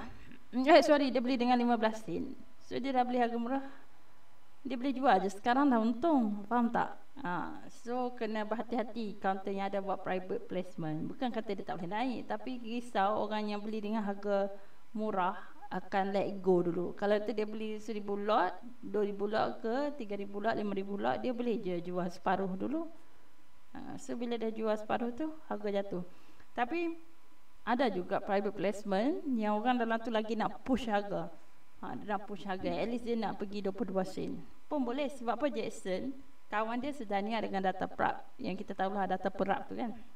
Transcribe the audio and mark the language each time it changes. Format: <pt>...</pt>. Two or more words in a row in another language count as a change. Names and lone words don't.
<ms>Dia beli dengan 15 sen. So dia dah beli harga murah, dia boleh jual je sekarang dah untung. Faham tak? So kena berhati-hati counter yang ada buat</ms> <en>private placement.</en> <ms>Bukan kata dia tak boleh naik, tapi risau orang yang beli dengan harga murah akan</ms> <en>let go</en> <ms>dulu. Kalau tu dia beli 1000 lot, 2000 lot ke 3000 lot, 5000 lot, dia boleh je jual separuh dulu. So bila dah jual separuh tu, harga jatuh. Tapi ada juga</ms> <en>private placement</en> <ms>yang orang dalam tu lagi nak push harga. Dia nak push harga,</ms> <en>at least</en> <ms>dia nak pergi 22 sen pun boleh. Sebab apa? Jackson kawan dia sedania dengan data prap, yang kita tahulah data prap tu kan.</ms>